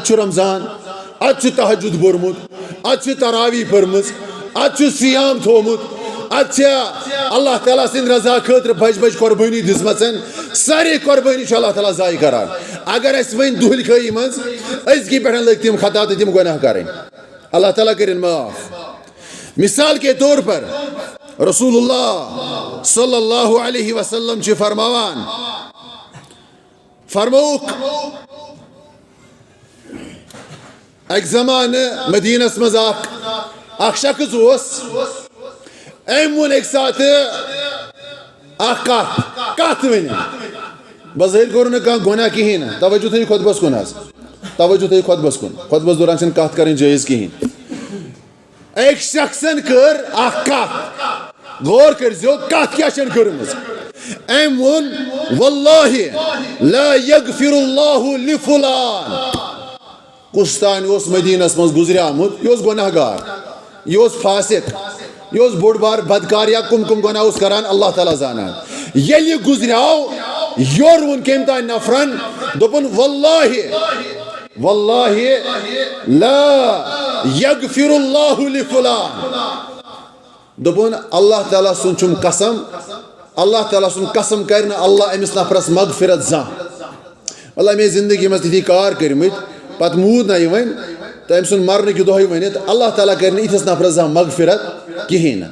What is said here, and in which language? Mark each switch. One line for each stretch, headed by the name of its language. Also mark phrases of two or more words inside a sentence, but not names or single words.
Kashmiri: چھُ رمضان ادٕ چھُ تہجد پوٚرمُت ادٕ چھُ تراویح پٔرمٕژ ادٕ چھُ سیام تھوٚومُت ادٕ چھِ اللہ تعالیٰ سٕنٛدِ رضا خٲطرٕ بج بج قۄربٲنی دِژمٕژ سارے قۄربٲنی چھُ اللہ تعالیٰ ضایع کران اگر اسہِ وۄنۍ دُہلہِ خٲہی منٛز أزکی پٮ۪ٹھ لٔگۍ تِم خطا تہٕ تِم گۄناہ کرٕنۍ اللہ تعالیٰ کٔرِنۍ معاف
Urdu: مثال کے طور پر
Kashmiri: رسول اللہ
Arabic: صلی اللہ علیہ وسلم
Kashmiri: چھِ فرماوان فرموُکھ اکہِ زمانہٕ مدیٖنس منٛز اکھ شخص اوس أمۍ ووٚن اکہِ ساتہٕ اکھ کتھ ؤنِو بظٲہِر کوٚر نہٕ کانٛہہ گۄناہ کِہیٖنۍ نہٕ توجہ تھٲیِو خۄطبس کُن حظ توجہ تھٲیِو خۄطبس کُن خۄطبس دوران چھنہٕ کتھ کرٕنۍ جٲیز کِہیٖنۍ أکۍ شخصن کٔر اکھ کتھ غور کٔرۍزیو کتھ کیٛاہ چھن کٔرمٕژ أمۍ ووٚن
Arabic: والله لا يغفر الله لفلان.
Kashmiri: کُستان اوس مدینس منٛز گُزرے آمُت یہِ اوس گۄناہ گار یہِ اوس فاسق یہِ اوس بوٚڑ بار بدکار یا کُم کُم گۄناہ اوس کران اللہ تعالیٰ زانان. ییٚلہِ یہِ گُزریو یورٕ ووٚن کٔمۍ تانۍ نفرن دوٚپُن
Arabic: والله لا يغفر الله لفلان.
Kashmiri: دوٚپُن اللہ تعالیٰ سُنٛد چھُم قسم اللہ تعالیٰ سُنٛد قسم کرِ نہٕ اللہ أمِس نفرس مغفرت زانٛہہ. اللہ مےٚ زندگی منٛز تِتھی کار کٔرمٕتۍ پتہٕ موٗد نہ یہِ وۄنۍ تہٕ أمۍ سُنٛد مرنٕکہِ دۄہٕے ؤنِتھ اللہ تعالیٰ کرِ نہٕ یِتھِس نفرس زانٛہہ مغفرت کِہیٖنۍ نہٕ.